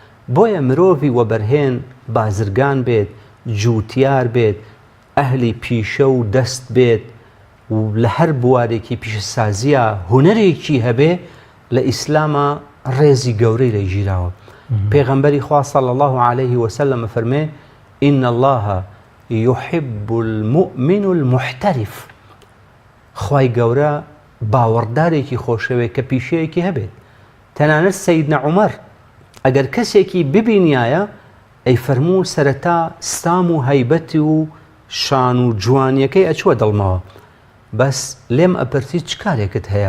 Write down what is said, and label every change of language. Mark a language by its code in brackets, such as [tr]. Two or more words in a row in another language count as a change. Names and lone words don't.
[ckb] بۆیە مرۆڤی وەبەرهێن بازرگان بێت، جووتیار بێت، ئەهلی پیشە و دەست بێت و لە هەر بوارێکی پیشەسازیە هونەرێکی هەبێ لە ئیسلامە ڕێزی گەورەی لە ژیراوە. پێغەمبەری خوا [ar] صلی الله عليه وسلم فەرمێ إن الله يحب المؤمن المحترف. [ckb] خوای گەورە باوەڕدارێکی خۆشەوێ کە پیشەیەکی هەبێت. تەنانەت سەیدنا عومەر ئەگەر کەسێکی ببینایە ئەی فەرموو سەرەتا ستام و هەیبەتی و شان و جوانیەکەی ئەچووە دڵمەوە، بەس لێم ئەپرسی چ کارێکت هەیە؟